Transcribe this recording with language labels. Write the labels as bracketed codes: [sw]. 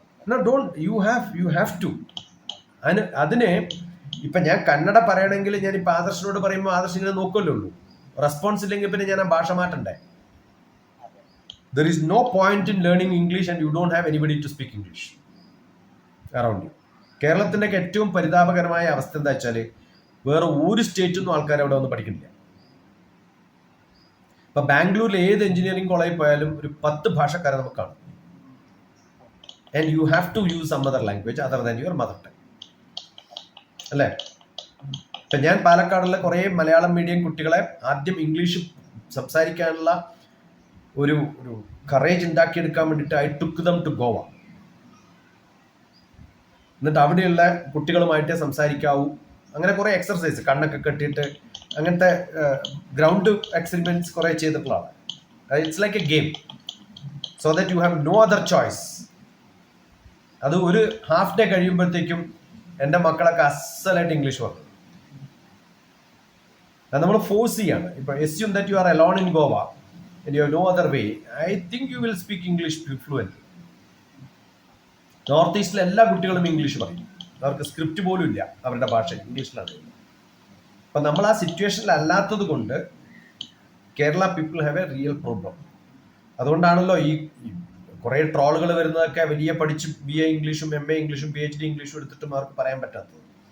[en] No, don't. You have to. [ml] അതിന് ഇപ്പൊ ഞാൻ കന്നഡ പറയണമെങ്കിൽ ഞാൻ ഇപ്പൊ ആദർശനോട് പറയുമ്പോൾ ആദർശ് ഇങ്ങനെ നോക്കുമല്ലോ ഉള്ളൂ. റെസ്പോൺസ് ഇല്ലെങ്കിൽ പിന്നെ ഞാൻ ആ ഭാഷ മാറ്റണ്ടേ. [en] There is no point in learning English and you don't have anybody to speak English around you. [ml] കേരളത്തിന്റെ ഏറ്റവും പരിതാപകരമായ അവസ്ഥ എന്താ വെച്ചാല് വേറെ ഒരു സ്റ്റേറ്റിൽ നിന്നും ആൾക്കാർ അവിടെ ഒന്നും പഠിക്കുന്നില്ല. ഇപ്പൊ ബാംഗ്ലൂരിൽ ഏത് എഞ്ചിനീയറിംഗ് കോളേജിൽ പോയാലും ഒരു 10 ഭാഷക്കാരെ നമുക്ക് കാണും. [en] And you have to use some other language other than your mother tongue. [ml] അല്ലേ? ഇപ്പൊ ഞാൻ പാലക്കാടുള്ള കുറെ മലയാളം മീഡിയം കുട്ടികളെ ആദ്യം ഇംഗ്ലീഷ് സംസാരിക്കാനുള്ള ഒരു കറേജ് ഉണ്ടാക്കിയെടുക്കാൻ വേണ്ടിയിട്ട് [en] I took them to Goa. [ml] എന്നിട്ട് അവിടെയുള്ള കുട്ടികളുമായിട്ടേ സംസാരിക്കാവൂ. അങ്ങനെ കുറെ എക്സർസൈസ് കണ്ണൊക്കെ കെട്ടിയിട്ട് അങ്ങനത്തെ ഗ്രൗണ്ട് എക്സ്പെരിമെന്റ്സ് കുറെ ചെയ്തിട്ടുള്ളതാണ്. [en] It's like a game so that you have no other choice. [ml] അത് ഒരു ഹാഫ് ഡേ കഴിയുമ്പോഴത്തേക്കും എൻ്റെ മക്കളൊക്കെ അസലായിട്ട് ഇംഗ്ലീഷ് പറഞ്ഞു. അത് നമ്മൾ ഫോഴ്സ് ചെയ്യാണ്. [en] ഇപ്പൊ assume that you are alone in Goa and you have no other way, I think you will speak English fluently. [ml] North ഈസ്റ്റിലെ എല്ലാ കുട്ടികളും ഇംഗ്ലീഷ് പറയും. അവർക്ക് സ്ക്രിപ്റ്റ് പോലും ഇല്ല, അവരുടെ ഭാഷ ഇംഗ്ലീഷിലാണ്. അപ്പൊ നമ്മൾ ആ സിറ്റുവേഷനിൽ അല്ലാത്തത് കൊണ്ട് Kerala [en] People have a real problem. [ml] അതുകൊണ്ടാണല്ലോ ഈ കുറെ ട്രോളുകൾ വരുന്നതൊക്കെ വലിയ പഠിച്ച് BA ഇംഗ്ലീഷും MA ഇംഗ്ലീഷും PhD ഇംഗ്ലീഷും എടുത്തിട്ടും അവർക്ക് പറയാൻ പറ്റാത്തത്.